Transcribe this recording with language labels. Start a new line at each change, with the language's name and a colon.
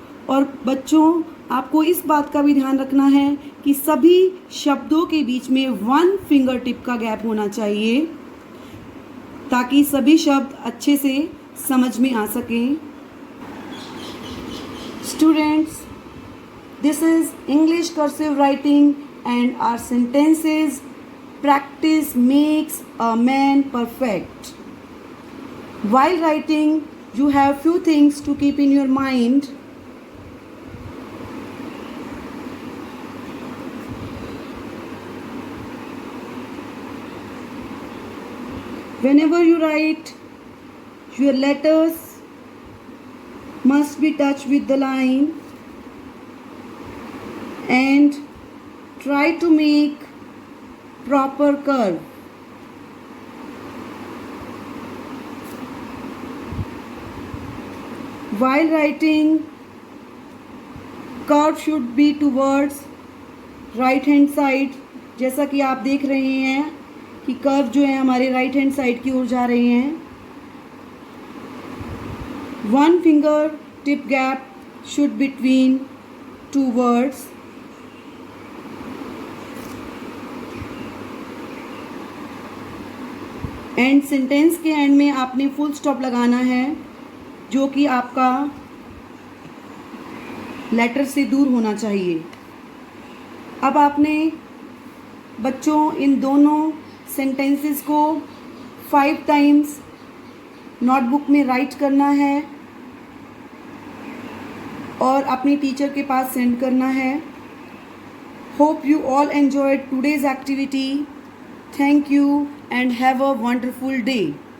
Hindi: और बच्चों, आपको इस बात का भी ध्यान रखना है कि सभी शब्दों के बीच में 1 फिंगर टिप का गैप होना चाहिए ताकि सभी शब्द अच्छे से समझ में आ सकें।
English: Students, this is English cursive writing and our sentences. Practice makes a man perfect. While writing, you have few things to keep in your mind. Whenever you write, your letters must be touched with the line and try to make proper curve. While writing, curve should be towards right hand side.
Hindi: जैसा कि आप देख रहे हैं कि curve जो है हमारे राइट हैंड साइड की ओर जा रहे हैं।
English: 1 finger tip gap should between 2 words.
Hindi: And sentence के एंड में आपने फुल स्टॉप लगाना है जो कि आपका लेटर से दूर होना चाहिए। अब आपने बच्चों इन दोनों सेंटेंसेस को 5 टाइम्स नोटबुक में राइट करना है और अपने टीचर के पास सेंड करना है।
English: Hope you all enjoyed today's activity. Thank you and have a wonderful day.